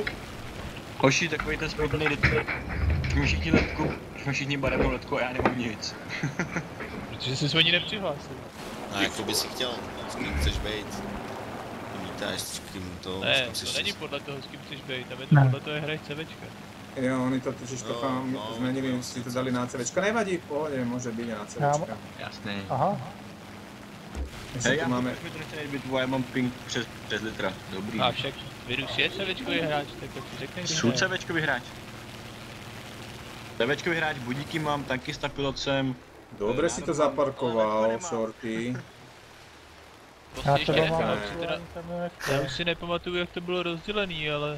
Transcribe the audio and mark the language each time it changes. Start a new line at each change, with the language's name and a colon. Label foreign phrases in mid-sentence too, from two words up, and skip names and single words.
Czech: Hoši, takový ten spodný rytm. Všichni letku, všichni barevnou letku a já nemám nic. Protože jsi se o ní nepřihlásil. No jako by si chtěl, s kým chceš být. Vítáš, s kým to... Ne, to není podle toho, s kým chceš být, tam je to podle toho, hrají CVčka.
Slovak: Jo, oni to totiž trocha zmenili, si to dali na CVčka. Nevadí, v pohode, môže byť na CVčka. Jasné. Aha. Ešte tu máme...
Czech: Já mám ping přes litra, dobrý. A však Virus je CVčkový hráč, tak to si řekneš. Jsou CVčkový hráč. CVčkový hráč, budíky mám, tankista pilot jsem.
Slovak: Dobre si to zaparkoval, Shorty.
Czech: Já už si nepamatuju, jak to bylo rozdělený, ale...